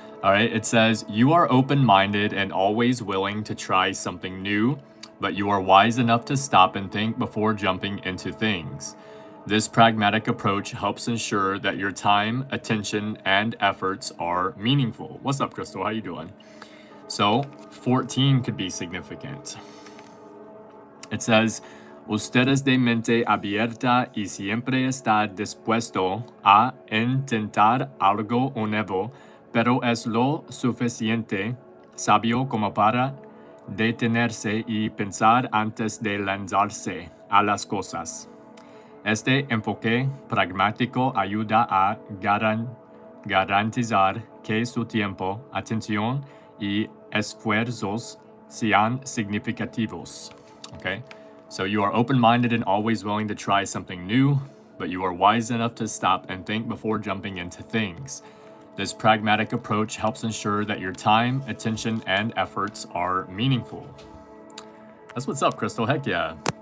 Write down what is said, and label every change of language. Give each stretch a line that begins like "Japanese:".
English: All right, it says, you are open-minded and always willing to try something new, but you are wise enough to stop and think before jumping into things. This pragmatic approach helps ensure that your time, attention, and efforts are meaningful. What's up, Crystal? How you doing? So 14 could be significant. It says,
Spanish: ustedes de mente abierta y siempre está dispuesto a intentar algo nuevo, pero es lo suficiente sabio como para detenerse y pensar antes de lanzarse a las cosas. Este enfoque pragmático ayuda a garantizar que su tiempo, atención y esfuerzos sean significativos.
English: Okay, so you are open-minded and always willing to try something new, but you are wise enough to stop and think before jumping into things. This pragmatic approach helps ensure that your time, attention, and efforts are meaningful. That's what's up, Crystal. Heck yeah.